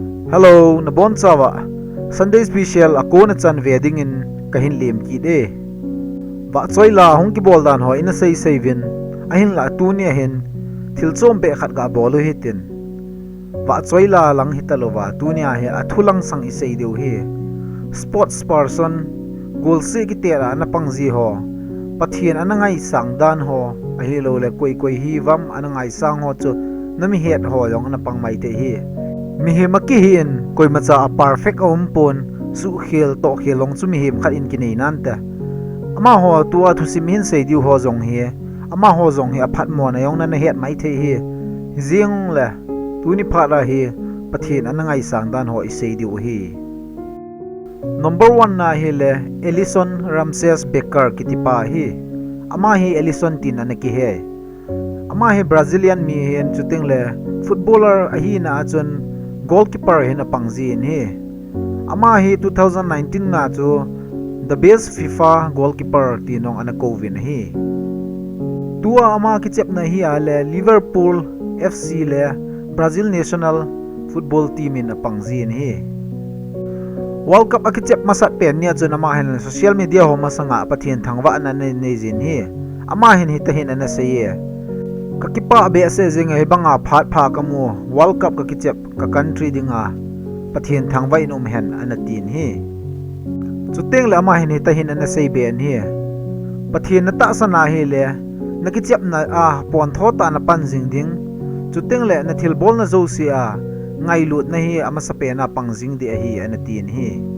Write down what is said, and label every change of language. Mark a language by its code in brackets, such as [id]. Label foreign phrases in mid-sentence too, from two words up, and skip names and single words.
[tcz] Hello, nabon sawa. [en] Sunday special [tcz] ako na chan wedding in kahin lem ki de. Wa choi la hong ki bol dan ho ina sei vin. Ahin la tu ni hin thil chom be khat ga bolu hitin. Wa choi la lang hitalowa tu ni a he athulang sang I sei deu he. [en] Sports person [tcz] goal se ki tera na pangji ho. Pathen anangai sang dan ho. Ahi lo le koi hi vam anangai sang ho chu nami het ho yong na pangmai te hi. Mihim akihin koi macha a perfect pon su khel to khelong chu mihim khat in kinai nante ama ho tua thu simhin sei diu ho jong hi ama ho jong hi aphat mo na yong na het mai the hi jing le tuni phara hi pathin anangai sang dan ho sei diu hi number 1 na hi le Ellison Ramses Becker kitipa hi ama hi Ellison tin anaki he ama hi Brazilian mi hen chuting le footballer ahi na chun goalkeeper hin apangji in he ama hi 2019 na chu the [en] best FIFA goalkeeper [tcz] tinong ana kovin hi tua ama kichep na hi ale Liverpool FC le Brazil [en] national football team [tcz] in apangji in he World Cup akichep masat pen nia chu ama hin [en] social media [tcz] ho masanga pathin thangwa na nei jin hi ama hin hitahin ana sei kakipa be ase zinga hebanga phat pha kamu World Cup ka kichep ka country dinga pathin thangwai nom hen anatin hi chuteng la ma hin hita hin ana sei ben hi pathin na ta sana hi le na kichep na a pon tho ta na pan jing ding chuteng le na thil bol na zo si a Ngailu na hi ama sape na pangjing di a hi anatin hi